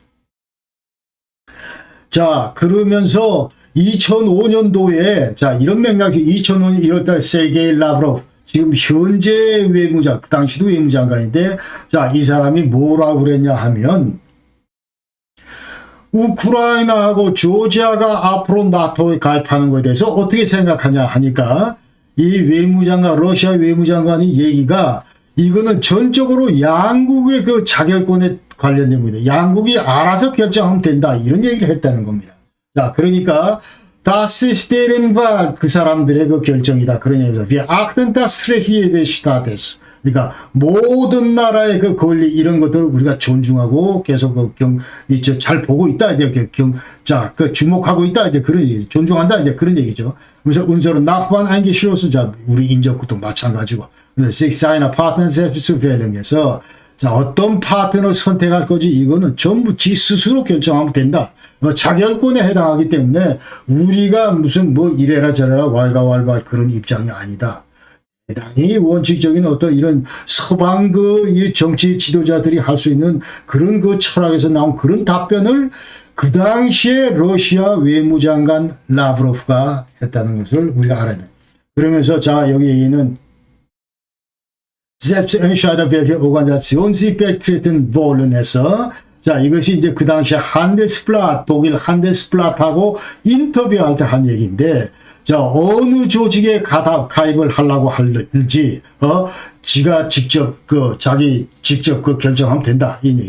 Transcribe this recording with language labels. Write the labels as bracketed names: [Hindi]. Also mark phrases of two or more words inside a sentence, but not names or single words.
[Korean] 자, 그러면서 2005년도에 자, 이런 맥락에서 2005년 1월달 세르게이 라브로프 지금 현재 외무장, 그 당시도 외무장관인데 자, 이 사람이 뭐라고 그랬냐 하면 우크라이나하고 조지아가 앞으로 나토에 가입하는 것에 대해서 어떻게 생각하냐 하니까 이 외무장관, 러시아 외무장관이 얘기가 이거는 전적으로 양국의 그 자결권에 관련된 겁니다. 양국이 알아서 결정하면 된다. 이런 얘기를 했다는 겁니다. 자, 그러니까 [German] Das ist deren Wahl [Korean] 그 사람들의 그 결정이다. 그런 얘기죠. [German] Wir achten das Recht des Staates. [Korean] 그러니까 모든 나라의 그 권리 이런 것들을 우리가 존중하고 계속 이제 잘 보고 있다. 이제 자, 그 주목하고 있다. 이제 그런 얘기, 존중한다. 이제 그런 얘기죠. 그래서 [German] unserem Nachbarn eingeschlossen, [Korean] 자, 우리 인접국도 마찬가지고. [German] sich seiner Partner selbst zu wählen [Korean] 에서 자, 어떤 파트너를 선택할 거지 이거는 전부 지 스스로 결정하면 된다. 자결권에 해당하기 때문에 우리가 무슨 뭐 이래라 저래라 왈가왈부할 그런 입장이 아니다. 대단히 원칙적인 어떤 이런 서방 이 정치 지도자들이 할 수 있는 그런 그 철학에서 나온 그런 답변을 그 당시에 러시아 외무장관 라브로프가 했다는 것을 우리가 알아야 돼. 그러면서 자, 여기 얘기는 [German] selbst entscheiden welche Organisation sie beitreten wollen [Korean] 해서 자, 이것이 이제 그 당시 한데스플랏, 독일 한데스플랏하고 인터뷰할 때 한 얘기인데, 자, 어느 조직에 가입을 하려고 할지, 지가 직접, 자기 직접 결정하면 된다. 이 얘기.